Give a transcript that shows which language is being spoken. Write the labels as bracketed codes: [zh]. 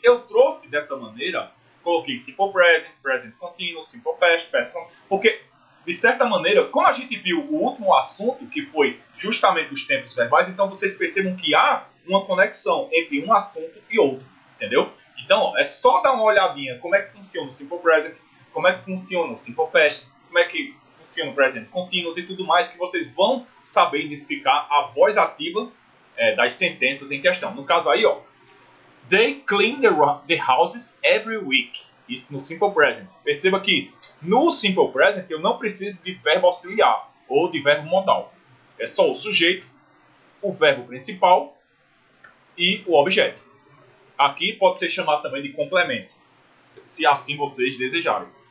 [pt] Eu trouxe dessa maneira, coloquei simple present, present continuous, simple past, past continuous, porque, de certa maneira, como a gente viu o último assunto, que foi justamente os tempos verbais, então vocês percebam que há uma conexão entre um assunto e outro, entendeu? Então, ó, é só dar uma olhadinha como é que funciona o simple present, como é que funciona o simple past, como é que funciona o present continuous e tudo mais, que vocês vão saber identificar a voz ativa das sentenças em questão. No caso aí, ó, [en] they clean the houses every week. [pt] Isso no simple present. Perceba que no simple present eu não preciso de verbo auxiliar ou de verbo modal. É só o sujeito, o verbo principal e o objeto. Aqui pode ser chamado também de complemento, se assim vocês desejarem.